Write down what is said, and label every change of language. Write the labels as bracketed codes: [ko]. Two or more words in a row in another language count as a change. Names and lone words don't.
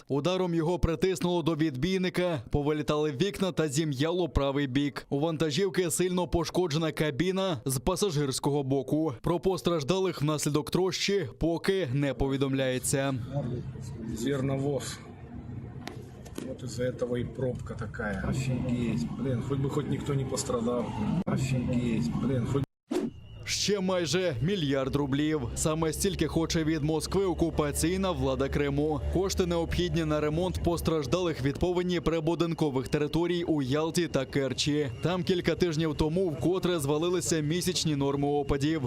[uk] Ударом його притиснуло до відбійника, повилітали вікна та зім'яло правий бік. У вантажівки сильно пошкоджена кабіна з пасажирського боку. Про постраждалих внаслідок трощі поки не повідомляється. Зерновоз. [ru] Вот из-за этого и пробка такая. Офигеть. Блин, хоть никто не пострадал. Офигеть. Блин, хоть... [uk] Ще майже $1 мільярд. Саме стільки хоче від Москви окупаційна влада Криму. Кошти необхідні на ремонт постраждалих від повені прибудинкових територій у Ялті та Керчі. Там кілька тижнів тому вкотре звалилися місячні норми опадів.